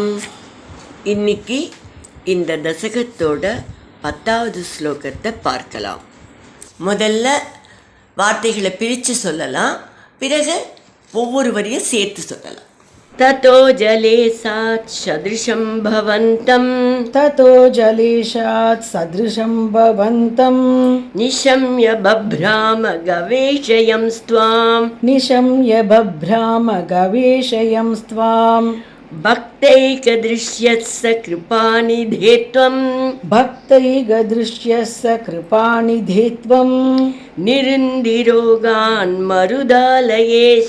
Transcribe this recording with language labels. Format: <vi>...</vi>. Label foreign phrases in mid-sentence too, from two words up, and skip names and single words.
<ta>இன்னைக்கு இந்த தசகத்தோட 10வது ஸ்லோகத்தை பார்க்கலாம். முதல்ல வார்த்தைகளை பிரித்து சொல்லலாம், பிறகு ஒவ்வொரு வரியும் சேர்த்து சொல்லலாம்.</ta> <sa>ततो जलेशात् सदृशं भवन्तं ततो जलेशात् सदृशं भवन्तं निशम्य बभ्राम गवेषयं त्वाम् निशम्य बभ्राम गवेशयं स्वां भक्तैकदृश्यः स कृपानिधे त्वम् भक्तैगदृश्यस्य कृपानिधे त्वं निरुन्धि रोगान् मरुतालयेश</sa>